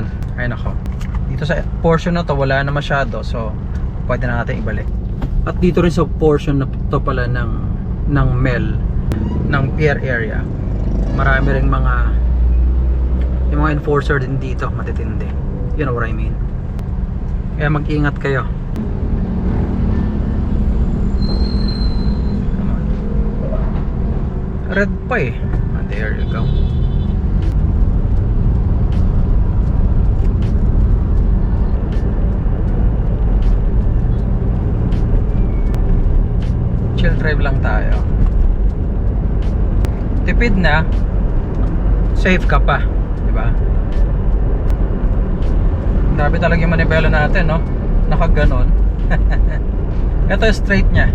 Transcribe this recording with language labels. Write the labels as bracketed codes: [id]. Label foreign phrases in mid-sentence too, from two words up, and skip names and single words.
[tl] Ayun ako. Dito sa portion na to wala na masyado, so pwede na natin ibalik. At dito rin sa portion na to pala ng Mel, ng pier area, marami ring yung mga enforcer din dito, matitindi. [en] You know what I mean? [tl] Kaya mag-ingat kayo. [en] Come on. Red pa there you go. [tl] Chill drive lang tayo. Tipid na, safe ka pa, di ba? Grabe talaga yung manibela natin, no? Nakaganon. Ito yung straight niya.